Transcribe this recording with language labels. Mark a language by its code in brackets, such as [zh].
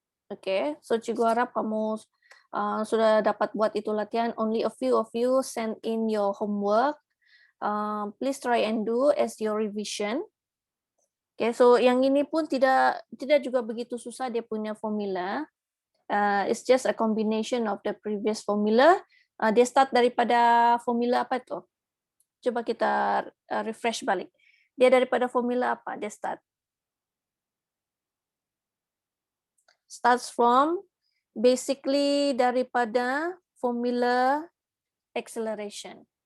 [ms] Okay, so Cikgu harap kamu sudah dapat buat itu latihan. [en] Only a few of you send in your homework. Please try and do as your revision. [ms] Okay, so yang ini pun tidak juga begitu susah dia punya formula. [en] It's just a combination of the previous formula. [ms] Dia start daripada formula apa itu? Coba kita refresh balik. Dia daripada formula apa? Dia [en] starts from basically [ms] daripada formula acceleration.